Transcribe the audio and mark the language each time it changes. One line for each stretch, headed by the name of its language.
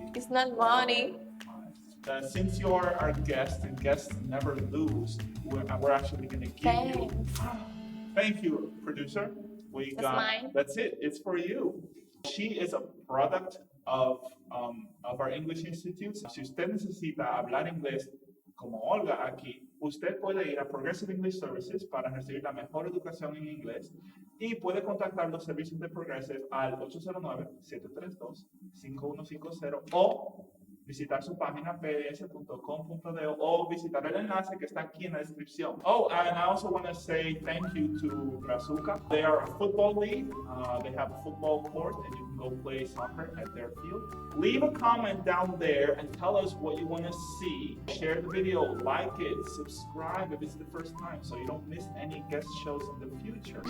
English: It's not money. Since you're our guest and guests never lose, we're actually going to give you. Thanks. Thank you, producer. We That's got, mine. that's it, it's for you. She is a product of our English Institute.
Spanish: Si usted necesita hablar inglés como Olga aquí, usted puede ir a Progressive English Services para recibir la mejor educación en inglés y puede contactar los servicios de Progressive al 809-732-5150 o visitar su página ps.com.de o visitar el enlace que está aquí en la descripción.
English: Oh, and I also want to say thank you to Brazuca. They are a football league. They have a football court and you can go play soccer at their field. Leave a comment down there and tell us what you want to see. Share the video, like it, subscribe if it's the first time so you don't miss any guest shows in the future.